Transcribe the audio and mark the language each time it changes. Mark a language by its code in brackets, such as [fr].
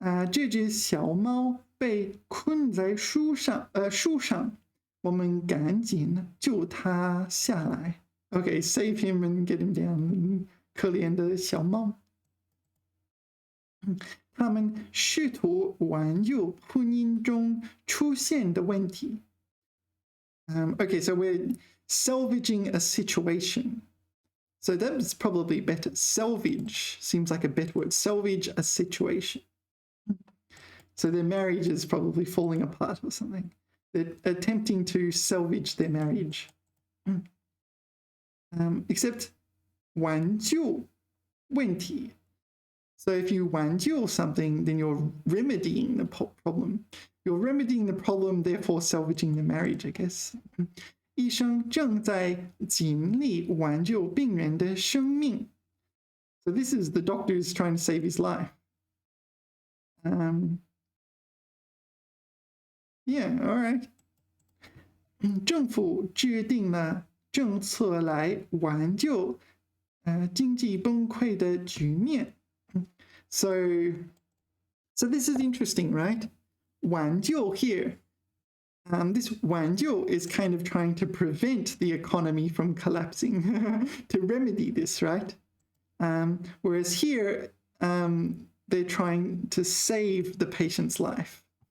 [zh] 这只小猫被困在树上，我们赶紧救它下来。 [en] Okay, save him and get him down. [zh] 可怜的小猫。他们试图挽救婚姻中出现的问题。 [en] Okay, so we're salvaging a situation. So that's probably better. Salvage seems like a better word. Salvage a situation. So their marriage is probably falling apart or something. They're attempting to salvage their marriage. Except 挽救问题. So if you 挽救 something, then you're remedying the problem. You're remedying the problem, therefore salvaging the marriage, I guess. [zh] 医生正在尽力挽救病人的生命. [en] So this is the doctor is trying to save his life. Yeah, all right. [zh] 政府制定了政策来挽救经济崩溃的局面. [en] So this is interesting, right? 挽救 here. This 挽救 is kind of trying to prevent the economy from collapsing, to remedy this, right? Whereas here, they're trying to save the patient's life.